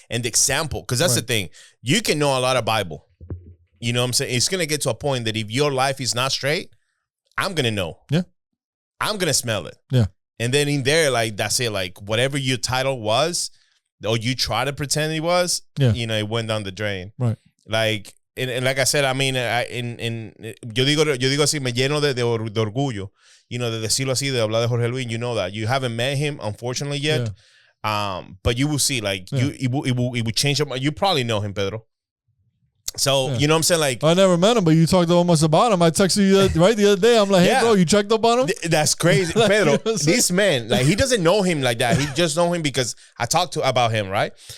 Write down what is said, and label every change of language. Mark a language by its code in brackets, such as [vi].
[en] And the example, because that's the thing. You can know a lot of Bible. You know what I'm saying? It's going to get to a point that if your life is not straight, I'm going to know. Yeah. I'm going to smell it. Yeah. And then in there, like, that's it. Like, whatever your title was, or you try to pretend it was, you know, it went down the drain. Right. Like, and like I said, I mean, [es] yo digo así, me lleno de orgullo, you know, de decirlo así, de hablar de Jorge Luis. [en] You know that. You haven't met him, unfortunately, yet. Yeah. But you will see, like, it will change your mind. You probably know him, Pedro. So, you know what I'm saying? Like, I never met him, but you talked almost about him. I texted you the other day. I'm like, hey, bro, you checked up on him? That's crazy. Like, Pedro, this man, like, he doesn't know him like that. He just know him because I talked about him, right?